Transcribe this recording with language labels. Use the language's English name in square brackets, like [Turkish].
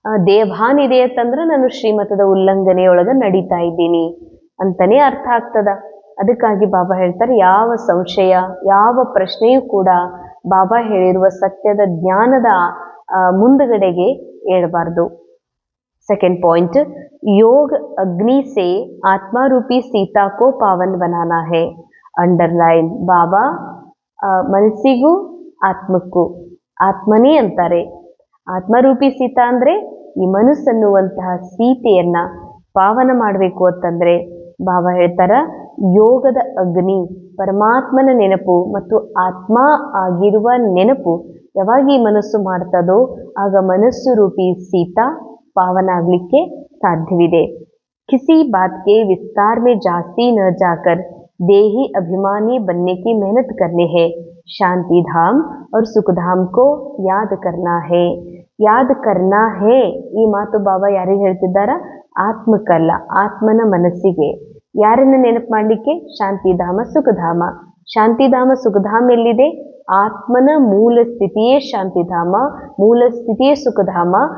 [Kannada] ದೇಹಭಾನ ಇದೆ ಅಂತಂದ್ರೆ ನಾನು ಶ್ರೀಮತದ ಉಲ್ಲಂಘನೆಯೊಳಗ ನಡೀತಾ ಇದ್ದೀನಿ ಅಂತಾನೆ ಅರ್ಥ ಆಗ್ತದ. ಅದಕ್ಕಾಗಿ ಬಾಬಾ ಹೇಳ್ತಾರೆ, ಯಾವ ಸಂಶಯ ಯಾವ ಪ್ರಶ್ನೆಯೂ ಕೂಡ ಬಾಬಾ ಹೇಳಿರುವ ಸತ್ಯದ ಜ್ಞಾನದ ಮುಂದುಗಡೆಗೆ ಏಳಬಾರ್ದು. [English] second point, [Hindi] योग अग्नि से आत्मा रूपी सीता को पावन बनाना है. [Kannada] ಅಂಡರ್ಲೈನ್, ಬಾಬಾ ಮನಸ್ಸಿಗೂ ಆತ್ಮಕ್ಕೂ, ಆತ್ಮನೇ ಅಂತಾರೆ. ಆತ್ಮರೂಪಿ ಸೀತಾ ಅಂದ್ರೆ ಈ ಮನಸ್ಸನ್ನುವಂತಹ ಸೀತೆಯನ್ನ ಪಾವನ ಮಾಡಬೇಕು ಅಂತಂದ್ರೆ ಬಾಬಾ ಹೇಳ್ತಾರ, ಯೋಗದ ಅಗ್ನಿ, ಪರಮಾತ್ಮನ ನೆನಪು ಮತ್ತು ಆತ್ಮ ಆಗಿರುವ ನೆನಪು ಯಾವಾಗ ಈ ಮನಸ್ಸು ಮಾಡ್ತದೋ ಆಗ ಮನಸ್ಸು ರೂಪಿ ಸೀತಾ ಪಾವನ ಆಗ್ಲಿಕ್ಕೆ ಸಾಧ್ಯವಿದೆ. [Hindi] किसी बात के विस्तार में जास्ती न जाकर देही अभिमानी बनने की मेहनत करने है. शांति धाम और सुख धाम को याद करना है. ಯಾದ್ ಕರ್ನಾ ಹೇ, [Kannada] ಈ ಮಾತು ಬಾಬಾ ಯಾರಿಗೆ ಹೇಳ್ತಿದ್ದಾರ? ಆತ್ಮಕ್ಕಲ್ಲ, ಆತ್ಮನ ಮನಸ್ಸಿಗೆ. ಯಾರನ್ನ ನೆನಪು ಮಾಡ್ಲಿಕ್ಕೆ? ಶಾಂತಿಧಾಮ ಸುಖಧಾಮ. ಶಾಂತಿಧಾಮ ಸುಖಧಾಮ ಎಲ್ಲಿದೆ? ಆತ್ಮನ ಮೂಲ ಸ್ಥಿತಿಯೇ ಶಾಂತಿಧಾಮ, ಮೂಲ ಸ್ಥಿತಿಯೇ ಸುಖಧಾಮ.